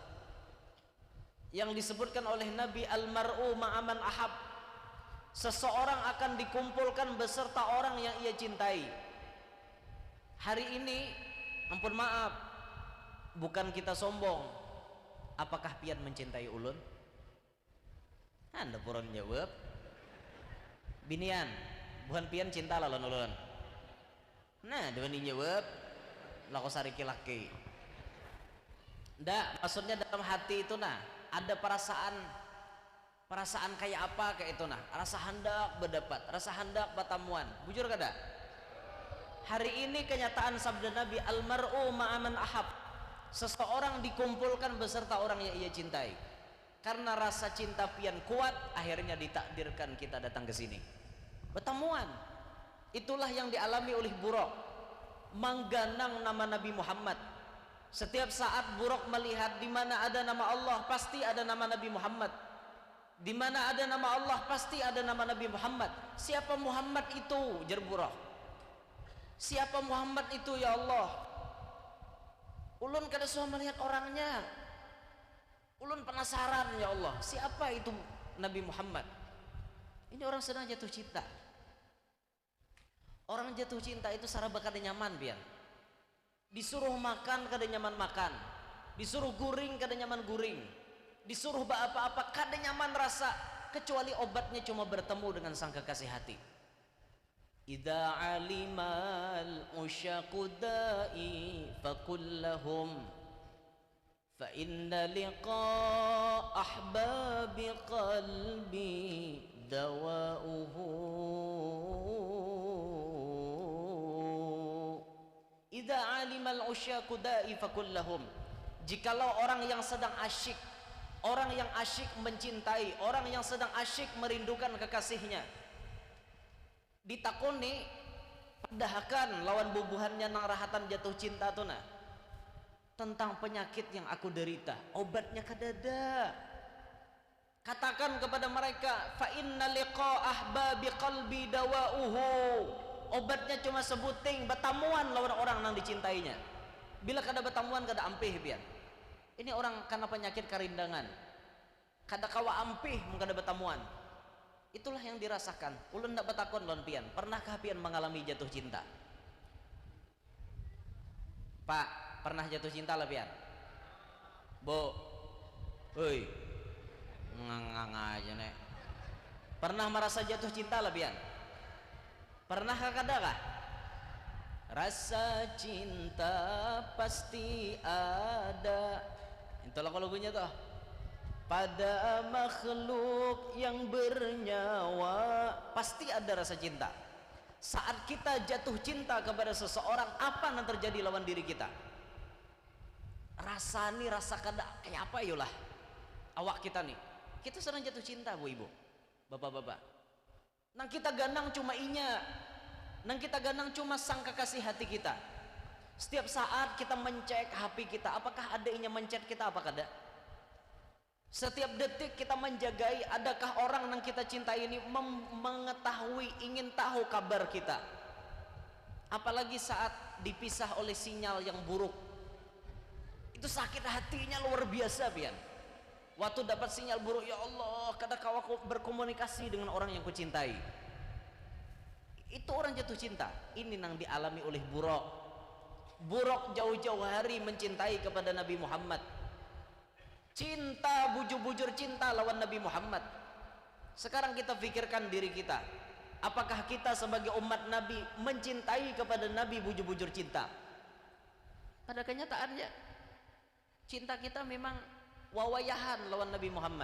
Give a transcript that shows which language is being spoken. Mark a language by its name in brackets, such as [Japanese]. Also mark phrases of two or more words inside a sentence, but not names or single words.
[Indonesian] Yang disebutkan oleh Nabi, [Arabic] المرء مع من أحب. [Indonesian] Seseorang akan dikumpulkan beserta orang yang ia cintai. Hari ini, ampun maaf, bukan kita sombong. [Banjar] Apakah pian mencintai ulun? Anda purun jawab. Binian, bukan pian cinta lawan ulun. Nah, dewan jawab, lako sariki laki. Ndak, maksudnya dalam hati itu nah, ada perasaan kayak apa kayak itu nah, rasa hendak berdapat, rasa hendak bertamuan. Bujur kada? [Indonesian] Hari ini kenyataan sabda Nabi, [Arabic] المرء مع من أحب. [Indonesian] Seseorang dikumpulkan beserta orang yang ia cintai. Karena rasa cinta pian kuat, akhirnya ditakdirkan kita datang ke sini. Pertemuan. Itulah yang dialami oleh Buraq. Mengganang nama Nabi Muhammad. Setiap saat Buraq melihat di mana ada nama Allah, pasti ada nama Nabi Muhammad. Di mana ada nama Allah, pasti ada nama Nabi Muhammad. Siapa Muhammad itu? Jar Buraq. Siapa Muhammad itu ya Allah? [Banjar] Ulun kada suah melihat orangnya. Ulun penasaran ya Allah, siapa itu Nabi Muhammad? Ini orang sedang jatuh cinta. Orang jatuh cinta itu saraba kada nyaman pian. Disuruh makan kada nyaman makan. Disuruh guring kada nyaman guring. Disuruh apa-apa kada nyaman rasa, kecuali obatnya cuma bertemu dengan sang kekasih hati. [Arabic] إذا علم العشاق دائي فقل لهم فإن لقاء أحبابي قلبي دواؤه. إذا علم العشاق دائي فقل لهم. [Indonesian] Jikalau orang yang sedang asyik, orang yang asyik mencintai, orang yang sedang asyik merindukan kekasihnya, [Banjar] ditakoni padahakan lawan bubuhannya nang rahatan jatuh cinta tu nah, tentang penyakit yang aku derita, obatnya kadada. [Indonesian] Katakan kepada mereka, [Arabic] فإن لقاء أحبابي قلبي دواؤه. [Banjar] Obatnya cuma sebuting bertamuan lawan orang nang dicintainya. Bila kada bertamuan kada ampih pian. Ini orang karena penyakit karindangan, kada kawa ampih mun kada bertamuan. [Indonesian] Itulah yang dirasakan. [Banjar] Ulun ndak betakon lon pian, pernahkah pian mengalami jatuh cinta? Pak, pernah jatuh cinta lah pian? Bo, hoi, ngang aja nek. Pernah merasa jatuh cinta lah pian? Pernahkah kada kah? [Indonesian] Rasa cinta pasti ada. Itulah lagunya tuh. Pada makhluk yang bernyawa pasti ada rasa cinta. Saat kita jatuh cinta kepada seseorang, apa yang terjadi lawan diri kita? [Banjar] Rasa nih, rasa kada kayak apa yolah awak kita nih. [Indonesian] Kita sedang jatuh cinta bu ibu, bapak-bapak. [Banjar] Nang kita ganang cuma inya, nang kita ganang cuma sang kekasih hati kita. [Indonesian] Setiap saat kita mencek HP kita, apakah ada inya mencet kita apa kada? Setiap detik kita menjagai, adakah orang yang kita cintai ini mengetahui, ingin tahu kabar kita. Apalagi saat dipisah oleh sinyal yang buruk, itu sakit hatinya luar biasa pian. Waktu dapat sinyal buruk, ya Allah, kada kawa berkomunikasi dengan orang yang kucintai. Itu orang jatuh cinta. Ini yang dialami oleh Buraq. Buraq jauh-jauh hari mencintai kepada Nabi Muhammad. [Banjar] Cinta, bujur-bujur cinta lawan Nabi Muhammad. [Indonesian] Sekarang kita pikirkan diri kita, apakah kita sebagai umat Nabi mencintai kepada Nabi bujur-bujur cinta? [Banjar] Pada kenyataannya cinta kita memang wawayahan lawan Nabi Muhammad.